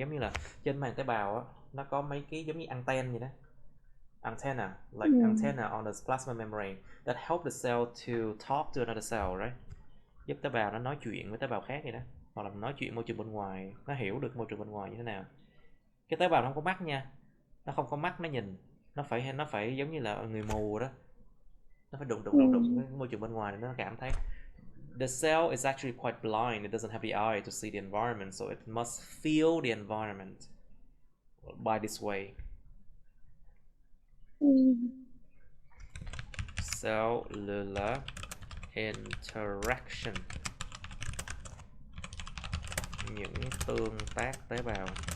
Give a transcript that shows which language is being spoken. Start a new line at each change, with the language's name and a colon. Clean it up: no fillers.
Vietnamese: Giống như là trên màng tế bào á, nó có mấy cái giống như anten vậy đó,
English: antenna, like antenna on the plasma membrane that help the cell to talk to another cell, right?
Vietnamese: Giúp tế bào nó nói chuyện với tế bào khác vậy đó, hoặc là nói chuyện môi trường bên ngoài, nó hiểu được môi trường bên ngoài như thế nào. Cái tế bào nó không có mắt nha, nó không có mắt nó nhìn, nó phải giống như là người mù đó, nó phải đụng cái môi trường bên ngoài để nó cảm thấy.
English: The cell is actually quite blind, it doesn't have the eye to see the environment, so it must feel the environment by this way.
Vietnamese: Cellular interaction, những tương tác tế bào.